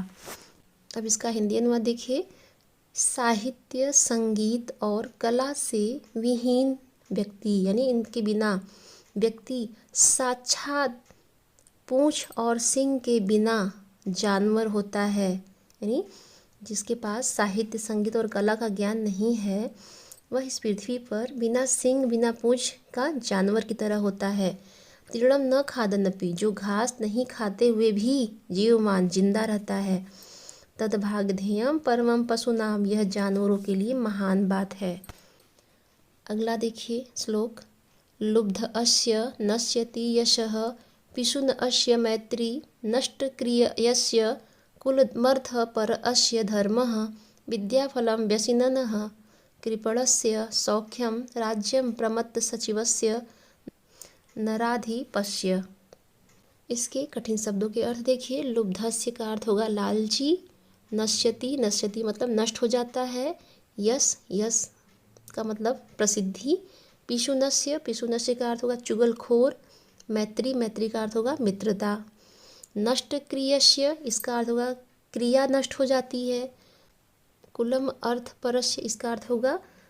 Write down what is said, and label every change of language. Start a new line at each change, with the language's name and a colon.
Hindi: अब इसका हिंदी अनुवाद देखिए। साहित्य संगीत और कला से विहीन व्यक्ति यानी इनके बिना व्यक्ति साक्षात पूंछ और सिंग के बिना जानवर होता है, यानी जिसके पास साहित्य संगीत और कला का ज्ञान नहीं है वह इस पृथ्वी पर बिना सिंग बिना पूंछ का जानवर की तरह होता है।
Sanskrit: तृणम न खादन्नपि
Hindi: जो घास नहीं खाते हुए भी जीवमान जिंदा रहता है,
Sanskrit: तद्भागधेयम परमम पशुनाम
Hindi: यह जानवरों के लिए महान बात है। अगला देखिए श्लोक।
Sanskrit: लुब्ध अस्य नश्यति यशः पिशुन अस्य मैत्री नष्टक्रियस्य कुलमर्थ पर अस्य धर्मः विद्याफलं व्यसिननः कृपणस्य सौख्यम राज्यम प्रमत्त सचिवस्य नराधिपस्य।
Hindi: इसके कठिन शब्दों के अर्थ देखिए। लुब्धस्य का अर्थ होगा लालची, नश्यति नश्यति मतलब नष्ट हो जाता है, यश यश का मतलब प्रसिद्धि, पिशुनस्य पिशुनस्य का अर्थ होगा चुगलखोर, मैत्री मैत्री का अर्थ होगा मित्रता, नष्ट क्रियस्य इसका अर्थ होगा क्रिया नष्ट हो जाती है, कुलम अर्थ परस्य इसका अर्थ होगा